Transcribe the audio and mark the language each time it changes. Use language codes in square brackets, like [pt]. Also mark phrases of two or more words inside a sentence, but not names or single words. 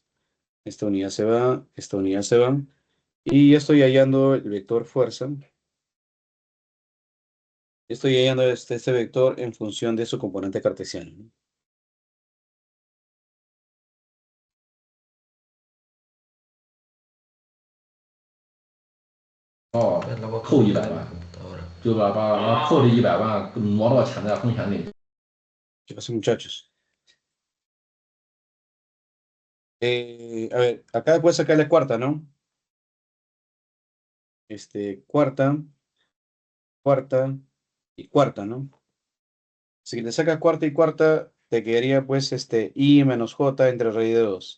[es] Esta unidad se va, esta unidad se va. Y ya estoy hallando el vector fuerza. Estoy hallando este vector en función de su componente cartesiano, ¿no? Es la voz [zh] 扣一 [es] de [zh] 百 [es] mi [zh] 万， [es] computadora. [zh] 就把扣这100万挪到潜在风险里。 [es] ¿Qué pasa, muchachos? A ver, acá puedes sacarle cuarta, ¿no? Cuarta, cuarta y cuarta, ¿no? Si le sacas cuarta y cuarta, te quedaría pues i menos j entre raíz de 2.